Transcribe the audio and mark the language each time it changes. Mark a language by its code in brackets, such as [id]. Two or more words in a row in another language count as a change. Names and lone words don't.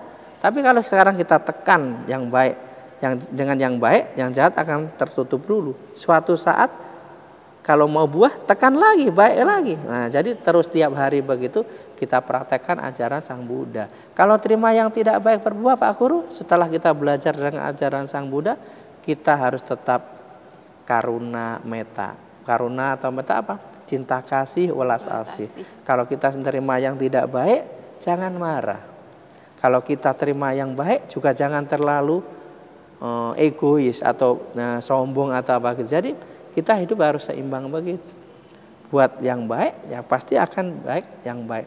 [id] Tapi kalau sekarang kita tekan yang baik, dengan yang baik, yang jahat akan tertutup dulu. Suatu saat kalau mau buah, tekan lagi, baik lagi. Nah, jadi terus tiap hari begitu kita praktekkan ajaran Sang Buddha. Kalau terima yang tidak baik berbuah Pak Guru, setelah kita belajar dengan ajaran Sang Buddha, kita harus tetap [pi] karuna meta. [id] Karuna atau meta apa? Cinta kasih, welas asih. Kalau kita menerima yang tidak baik, jangan marah. Kalau kita terima yang baik, juga jangan terlalu egois atau sombong atau apa gitu. Jadi kita hidup harus seimbang begitu. Buat yang baik, ya pasti akan baik yang baik.